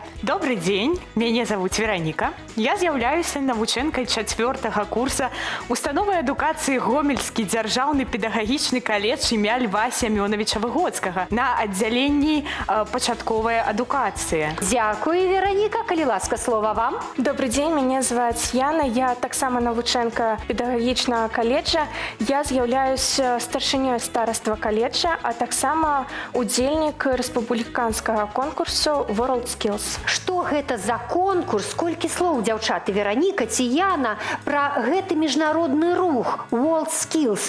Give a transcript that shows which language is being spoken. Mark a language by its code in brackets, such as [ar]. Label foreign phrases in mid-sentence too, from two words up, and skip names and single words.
[be] Добрый дзень, мяне зовут Вероніка. Я з'яўляюся навучэнкай 4-го курса установы адукацыі Гомельскі дзяржаўны педагагічны каледж імя Льва Сямёнавіча Выгодскага на аддзяленні пачатковая адукацыя. Дзякуй, Вероніка, калі ласка, слова вам. [ru] Добрый день, меня [be] зваць Яна, я таксама навучэнка педагагічнага каледжа. Я з'яўляюсь старшынёй стараства каледжа, а таксама удзельнік рэспубліканскага конкурсу WorldSkills. Што гэта за конкурс? Колькі слоў, дзяўчаты, Вероніка ці Яна, пра гэты міжнародны рух WorldSkills?